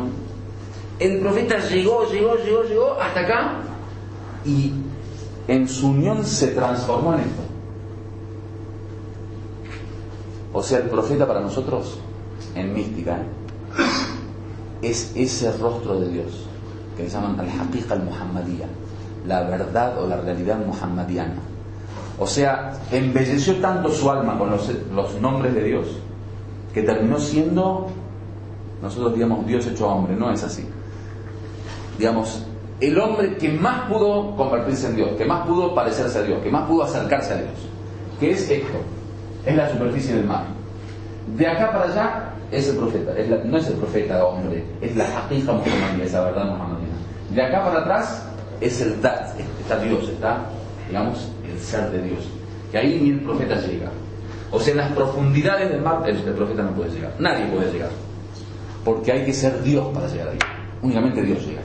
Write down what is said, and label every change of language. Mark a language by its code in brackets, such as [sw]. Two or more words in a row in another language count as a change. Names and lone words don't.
[es] El profeta llegó hasta acá y en su unión se transformó en esto. O sea, el profeta para nosotros, en mística, es ese rostro de Dios, que le llaman [ar] الحقيقة المحمدية, [es] la verdad o la realidad muhammadiana. O sea, embelleció tanto su alma con los nombres de Dios, que terminó siendo, nosotros digamos, Dios hecho hombre. No es así. Digamos, el hombre que más pudo convertirse en Dios, que más pudo parecerse a Dios, que más pudo acercarse a Dios, que es esto, es la superficie del mar. De acá para allá es el profeta, no es el profeta hombre, es la [ar] حقيقة محمدية, [es] esa verdad muhammadiyana. De acá para atrás es el dat, está Dios, está, digamos, el ser de Dios, que ahí ni el profeta llega. O sea, en las profundidades del mar el profeta no puede llegar, nadie puede llegar, porque hay que ser Dios para llegar ahí, únicamente Dios llega.